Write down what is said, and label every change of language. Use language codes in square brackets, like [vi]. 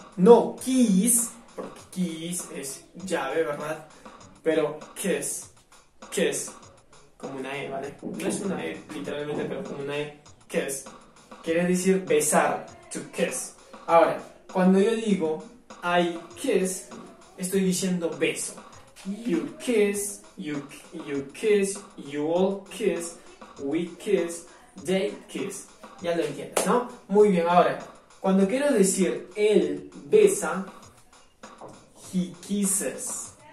[es] No kiss, porque kiss es llave, ¿verdad? Pero kiss, como una E, ¿vale? No es una E literalmente, pero como una E, kiss. Quiere decir besar, [en] to kiss. [es] Ahora, cuando yo digo [en] I kiss, [es] estoy diciendo beso. [en] You kiss, you kiss, you all kiss, we kiss, they kiss. [es] Ya lo entiendes, ¿no? Muy bien, ahora, cuando quiero decir él besa, [en] he kisses.